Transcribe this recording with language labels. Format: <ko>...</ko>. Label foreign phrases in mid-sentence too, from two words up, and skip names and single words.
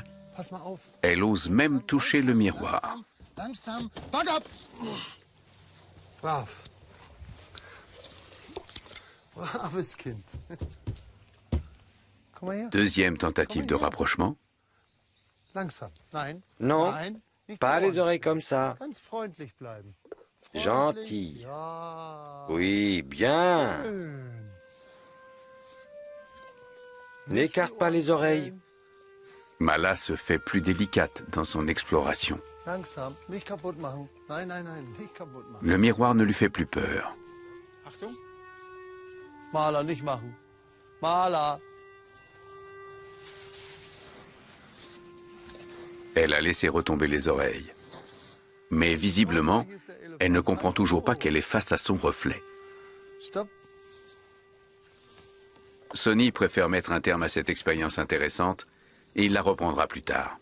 <de>Pass mal auf.</de> <fr>Elle ose même toucher le miroir.</fr> <de>Langsam.</de> <en>Back up.</en> <de>Brav. Braves Kind. Komm mal her.</de> <fr>Deuxième tentative de rapprochement.</fr> <de>Langsam. Nein.</de> <fr>Non,</fr> <de>Nein. Nicht</de> <fr>pas les</fr> <de>dauernd.</de> <fr>oreilles comme ça.</fr> <de>Ganz freundlich bleiben. Freundlich.</de> <fr>Gentil.</fr> <de>Ja.</de> <fr>Oui, bien.</fr> <de>Schön.</de> <fr>N'écarte pas les oreilles. Mala se fait plus délicate dans son exploration.</fr> <de>Langsam. Nicht kaputt machen. Nein, nein, nein. Nicht kaputt machen.</de> <fr>Le miroir ne lui fait plus peur.</fr> <de>Achtung. Maler, nicht machen. Maler.</de> <fr>Elle a laissé retomber les oreilles. Mais visiblement, elle ne comprend toujours pas qu'elle est face à son reflet.</fr> <de>Stopp.</de> <fr>Sony préfère mettre un terme à cette expérience intéressante et il la reprendra plus tard.</fr>